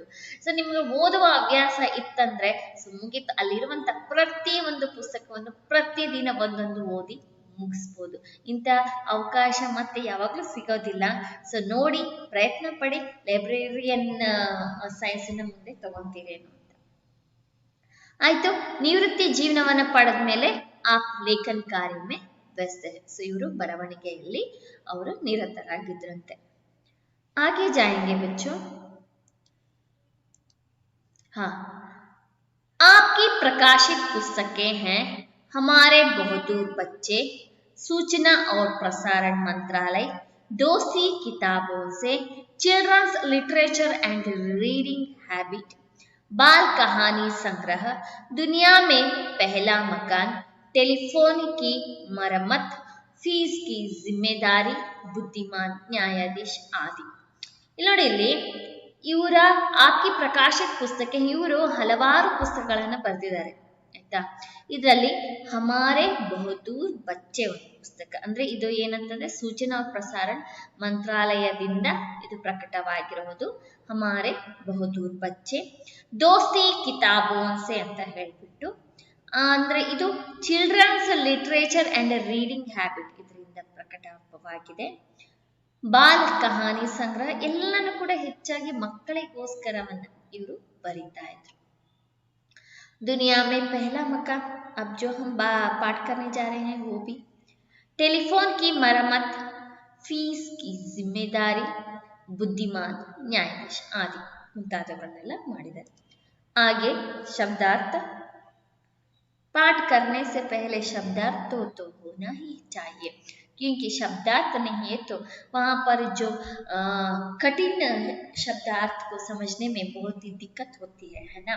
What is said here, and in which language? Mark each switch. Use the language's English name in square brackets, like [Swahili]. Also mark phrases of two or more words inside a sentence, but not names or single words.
[Kannada] ನಿಮ್ಗೆ ಓದುವ ಹವ್ಯಾಸ ಇತ್ತಂದ್ರೆ ಮುಗಿತು, ಅಲ್ಲಿರುವಂತ ಪ್ರತಿ ಒಂದು ಪುಸ್ತಕವನ್ನು ಪ್ರತಿದಿನ ಒಂದೊಂದು ಓದಿ ಮುಗಿಸ್ಬೋದು. ಇಂಥ ಅವಕಾಶ ಮತ್ತೆ ಯಾವಾಗಲೂ ಸಿಗೋದಿಲ್ಲ. ನೋಡಿ ಪ್ರಯತ್ನ ಪಡಿ, [English] librarian science [Kannada] ಮುಂದೆ ತಗೊಂತೀರೇನು ಅಂತ. ಆಯ್ತು, ನಿವೃತ್ತಿ ಜೀವನವನ್ನ ಪಡೆದ ಮೇಲೆ [Hindi] आप लेखन कार्य में व्यस्त है. [Kannada] ಸೊ ಇವರು ಬರವಣಿಗೆಯಲ್ಲಿ ಅವರು ನಿರತರಾಗಿದ್ರಂತೆ. [Hindi] आगे जाएंगे बच्चों. हाँ, आपकी प्रकाशित पुस्तकें हैं हमारे बहादुर बच्चे, सूचना और प्रसारण मंत्रालय, दोस्ती किताबों से, चिल्ड्रंस लिटरेचर एंड रीडिंग हैबिट, बाल कहानी संग्रह, दुनिया में पहला मकान, टेलीफोन की मरम्मत, फीस की जिम्मेदारी, बुद्धिमान न्यायाधीश आदि. [Kannada] ಇಲ್ಲಿ ನೋಡಿ, ಇಲ್ಲಿ ಇವರ ಆಕಿ ಪ್ರಕಾಶಿತ ಪುಸ್ತಕ, ಇವರು ಹಲವಾರು ಪುಸ್ತಕಗಳನ್ನು ಬರೆದಿದ್ದಾರೆ ಆಯ್ತಾ. ಇದರಲ್ಲಿ ಹಮಾರೆ ಬಹದ್ದೂರ್ ಬಚ್ಚೆ ಒಂದು ಪುಸ್ತಕ, ಅಂದ್ರೆ ಇದು ಏನಂತಂದ್ರೆ ಸೂಚನಾ ಪ್ರಸಾರ ಮಂತ್ರಾಲಯದಿಂದ ಇದು ಪ್ರಕಟವಾಗಿರುವುದು. ಹಮಾರೆ ಬಹದ್ದೂರ್ ಬಚ್ಚೆ, ದೋಸ್ತಿ ಕಿತಾಬೋನ್ಸೆ ಅಂತ ಹೇಳ್ಬಿಟ್ಟು, ಅಂದ್ರೆ ಇದು ಚಿಲ್ಡ್ರನ್ಸ್ ಲಿಟರೇಚರ್ ಅಂಡ್ ರೀಡಿಂಗ್ ಹ್ಯಾಬಿಟ್ ಇದರಿಂದ ಪ್ರಕಟವಾಗಿದೆ. ಬಾಲ್ ಕಹಾನಿ ಸಂಗ್ರಹ ಎಲ್ಲನೂ ಕೂಡ ಹೆಚ್ಚಾಗಿ ಮಕ್ಕಳಿಗೋಸ್ಕರವನ್ನ ಇವರು ಬರೀತಾ ಇದ್ರು. [Hindi] दुनिया में पहला मकान, अब जो हम पाठ करने जा रहे हैं वो भी, टेलीफोन की मरम्मत, फीस की जिम्मेदारी, बुद्धिमान न्यायाधीश आदि [Kannada] ಮುಂತಾದವುಗಳನ್ನೆಲ್ಲ ಮಾಡಿದ್ದಾರೆ. [Hindi] आगे शब्दार्थ. पाठ करने से पहले शब्दार्थ तो होना ही चाहिए, क्योंकि शब्दार्थ नहीं है तो वहाँ पर जो कठिन शब्दार्थ को समझने में बहुत ही दिक्कत होती है ना.